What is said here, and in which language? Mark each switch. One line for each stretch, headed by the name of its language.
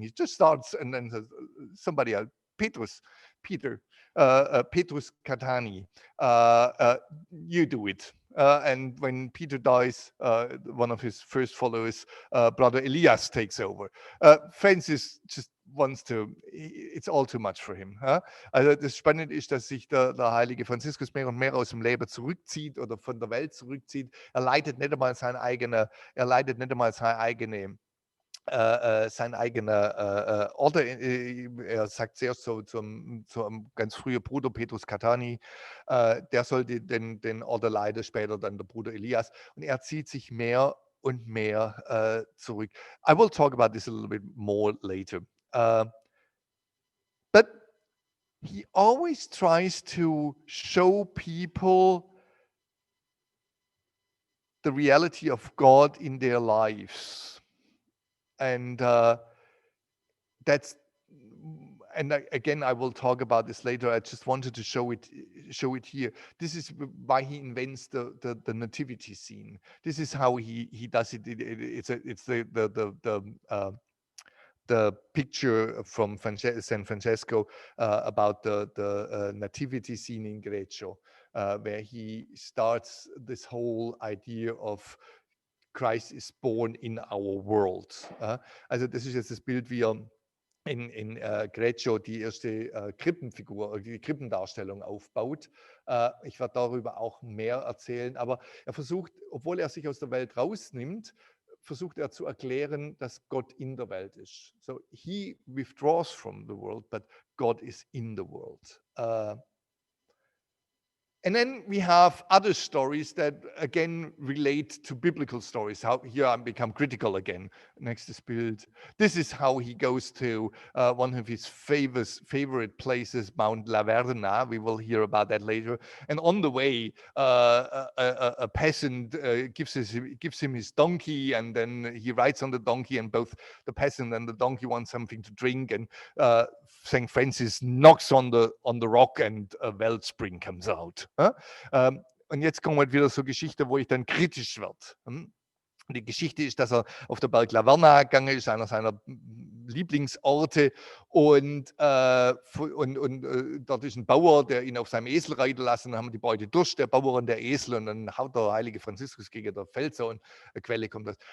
English: He just starts and then says, somebody else, Peter Catani, you do it. And when Peter dies, one of his first followers, Brother Elias, takes over. Francis just wants to, it's all too much for him.
German: Also das Spannende ist, dass sich der heilige Franziskus mehr und mehr aus dem Leben zurückzieht oder von der Welt zurückzieht. Er leitet nicht einmal seine eigene sein eigener Order. Er sagt zuerst zum ganz frühen Bruder Petrus Catani, der sollte den Order leiten, später dann der Bruder Elias. Und er zieht sich mehr und mehr zurück.
English: I will talk about this a little bit more later. But he always tries to show people the reality of God in their lives. And that's, and again, I will talk about this later. I just wanted to show it here. This is why he invents the nativity scene. This is how he does it. It's the picture from San Francesco about the nativity scene in Greccio, where he starts this whole idea of Christ is born in our world.
German: Also das ist jetzt das Bild, wie er in Greccio die erste Krippenfigur, die Krippendarstellung aufbaut. Ich werde darüber auch mehr erzählen, aber er versucht, obwohl er sich aus der Welt rausnimmt, versucht er zu erklären, dass Gott in der Welt ist.
English: So he withdraws from the world, but God is in the world. And then we have other stories that again relate to biblical stories. How here I become critical again. Next is Bild. This is how he goes to one of his favorite places, Mount La Verna. We will hear about that later. And on the way, a peasant gives him his donkey, and then he rides on the donkey, and both the peasant and the donkey want something to drink, and St. Francis knocks on the rock, and a Wellspring comes out.
German: Und jetzt kommt wieder so Geschichte, wo ich dann kritisch werde. Die Geschichte ist, dass er auf der Berg La Verna gegangen ist, einer seiner Lieblingsorte, und dort ist ein Bauer, der ihn auf seinem Esel reiten lassen, dann haben die beide Durst, der Bauer und der Esel, und dann haut der heilige Franziskus gegen den Felser und eine Quelle kommt das.